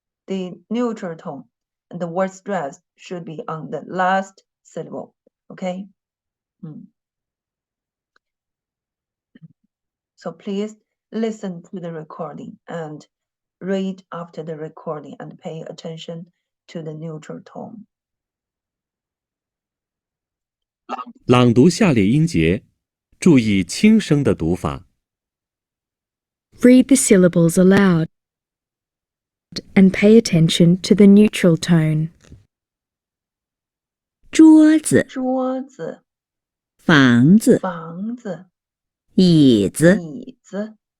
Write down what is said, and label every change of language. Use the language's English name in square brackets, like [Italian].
[English] the neutral tone, and the word stress should be on the last syllable. Okay. So please listen to the recording and read after the recording and pay attention to the neutral tone. [Chinese] 朗读下列音节，注意轻声的读法。 [English] Read the syllables aloud and pay attention to the neutral tone. [Chinese] 桌子、桌子、房子、房子、椅子、椅子、